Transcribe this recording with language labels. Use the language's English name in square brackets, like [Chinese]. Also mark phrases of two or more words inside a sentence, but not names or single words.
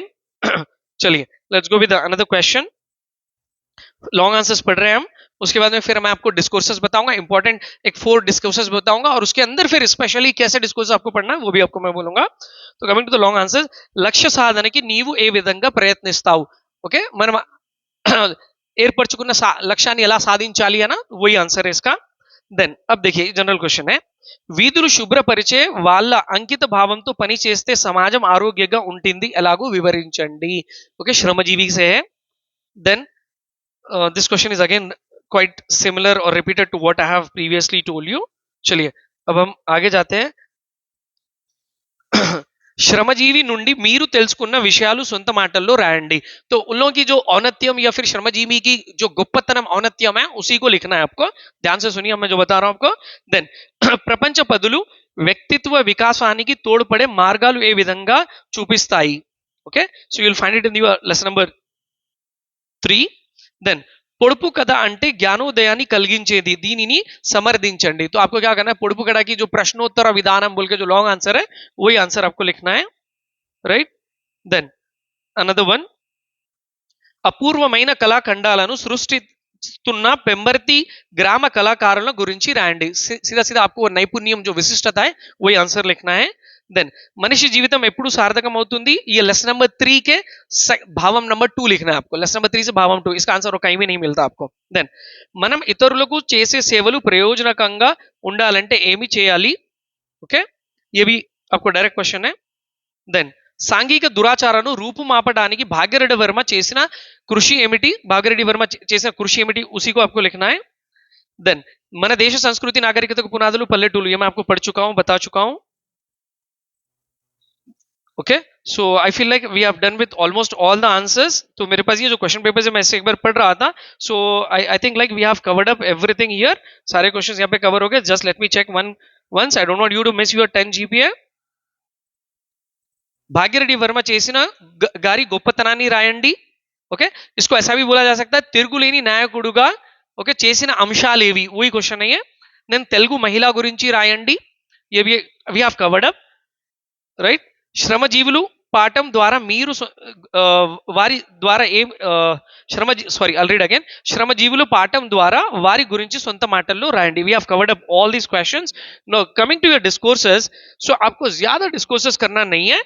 [Hindi] चलिए [English] let's go with another question. long answers [Hindi] पढ़ रहे हैं हम, उसके बाद में फिर मैं आपको डिस्कोर्सेस बताऊंगा, इंपॉर्टेंट एक 4 डिस्कोर्सेस बताऊंगा, और उसके अंदर फिर स्पेशली कैसे डिस्कोर्स आपको पढ़ना है वो भी आपको मैं बोलूंगा। [Telugu] तो [English] coming to the long answers, [Telugu] లక్ష్య సాధనకి నీవు ఏ విధంగా ప్రయత్నిస్తావు। ఓకే, మనం ఏర్పరచుకున్న లక్ష్యాన్ని ఎలా సాధించాలి అన్న [Hindi] वही आंसर है इसका। देन अब देखिए [English] general question [Hindi] है, [Telugu] వీధులు శుభ్రపరిచే వాళ్ళ అంకిత భావంతో పని చేస్తే సమాజం ఆరోగ్యంగా ఉంటుంది ఎలాగో వివరించండి। [Hindi] ఓకే, శ్రమజీవి से है। देन [English] this question is again quite similar or repeated to what I have previously told you। [Hindi] चलिए अब हम आगे जाते हैं। [Telugu] శ్రమజీవి నుండి మీరు తెలుసుకున్న విషయాలు సొంత మాటల్లో రాయండి। [Hindi] तो उन लोगों की जो औन्नत्यम या फिर श्रमजीवी की जो [Telugu] గొప్పతనం ఔన్నత్యం [Hindi] है, उसी को लिखना है आपको। ध्यान से सुनिए, मैं जो बता रहा हूं आपको। [Telugu] देन ప్రపంచ పదులు వ్యక్తిత్వ వికాసానికి తోడ్పడే మార్గాలు ఏ విధంగా చూపిస్తాయి। [English] Okay, so you'll find it in your lesson number 3. [Telugu] Then పొడుపు కథ అంటే జ్ఞానోదయాన్ని కలిగించేది దీనిని సమర్థించండి. [Hindi] तो आपको क्या करना है, పొడుపు कथा की जो [Telugu] ప్రశ్నోత్తర విధానం [Hindi] बोल के जो [English] long answer [Hindi] है वही आंसर आपको लिखना है, राइट. [English] then another one, [Telugu] అపూర్వమైన కళాఖండాలను సృష్టిస్తున్న పెంబర్తి గ్రామ కళాకారుల గురించి రాయండి. [Hindi] सीधा सीधा आपको नैपुण्यम जो विशिष्टता है वही आंसर लिखना है. [Telugu] देन మనిషి జీవితం ఎప్పుడు సార్థకం అవుతుంది, [Hindi] ये [English] lesson number [Hindi] 3 के భావం नंबर 2 लिखना है आपको. [English] lesson number [Hindi] 3 से భావం 2, इसका आंसर कहीं भी नहीं मिलता आपको. [Telugu] देन మనం ఇతరులకు చేసే సేవలు ప్రయోజనకంగా ఉండాలంటే ఏమి చేయాలి. ఓకే, [Hindi] ये भी आपको [English] direct question [Hindi] है. [Telugu] देन సాంఘిక దురాచారాలను రూపుమాపడానికి భాగ్యరెడ్డి వర్మ చేసిన కృషి ఏమిటి, భాగ్యరెడ్డి వర్మ చేసిన కృషి ఏమిటి, [Hindi] उसी को आपको लिखना है. [Telugu] देन మన దేశ సంస్కృతి నాగరికతకు పునాదులు పల్లెటూళ్ళు, [Hindi] ये मैं आपको पढ़ चुका हूं, बता चुका हूं. [English] okay, so I feel like we have done with almost all the answers. [Hindi] तो मेरे पास ये जो [English] question paper [Hindi] है मैं इसे एक बार पढ़ रहा था. [English] so I think like we have covered up everything here. [Hindi] सारे क्वेश्चंस यहाँ पे कवर हो गए. [English] just let me check one once. I don't want you to miss your 10 GPA. [Telugu] భాగ్యరెడ్డి వర్మ చేసిన గారి గొప్పతనాన్ని రాయండి. ఓకే, [Hindi] इसको ऐसा भी बोला जा सकता है [Telugu] తిరుగులేని నాయకుడుగా ఓకే చేసిన అంశాలేవి, [Hindi] वही क्वेश्चन है ये. [Telugu] నేను తెలుగు మహిళ గురించి రాయండి, [Hindi] ये भी [English] we have covered up, right. [Telugu] శ్రమజీవులు పాఠం ద్వారా మీరు వారి ద్వారా ఏం [English] I'll read again. [Telugu] శ్రమజీవులు పాఠం ద్వారా వారి గురించి సొంత మాటల్లో రాయండి. [English] we have covered up all these questions. Now coming to your discourses, so [Hindi] आपको ज्यादा डिस्कोर्सेस करना नहीं है.